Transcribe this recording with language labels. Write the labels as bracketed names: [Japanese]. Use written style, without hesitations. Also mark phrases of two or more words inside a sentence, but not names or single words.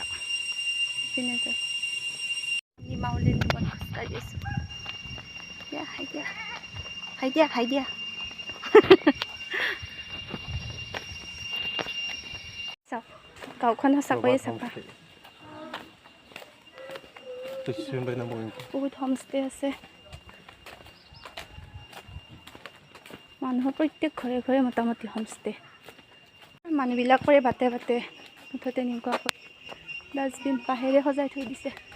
[English] Pinasa. Ni Maulin-Nong studies. Yeah, hi there. So, [Assamese] gaoখন সঁচাকৈয়ে চাফা। বহুত হোমষ্টে আছে। মানুহৰ প্ৰত্যেক ঘৰে ঘৰে মোটামুটি হোমষ্টে। মানুহবিলাকৰে বাটে মুঠতে তেনেকুৱাকৈ ডাষ্টবিন বাহিৰে সজাই থৈ দিছে।